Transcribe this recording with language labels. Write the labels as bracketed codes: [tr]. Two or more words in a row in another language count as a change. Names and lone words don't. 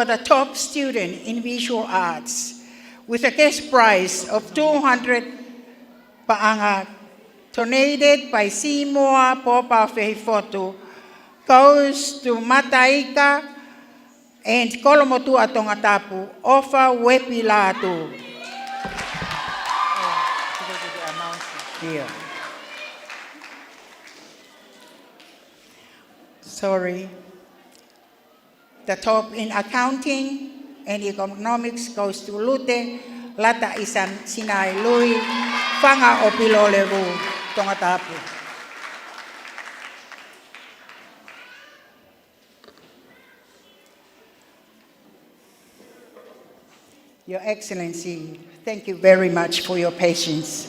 [en] the top student in visual arts with a cash prize of 200 paanga, donated by Seymour Popa Fehifotu, goes to Mataika and Kolomotua Tongatapu, Ofa Wepilatu. Here. Sorry. The top in accounting and economics goes to Lute, Lata Isan Sinai Lui, Fanga Opilo Levu, Tongatapu. Your Excellency, thank you very much for your patience.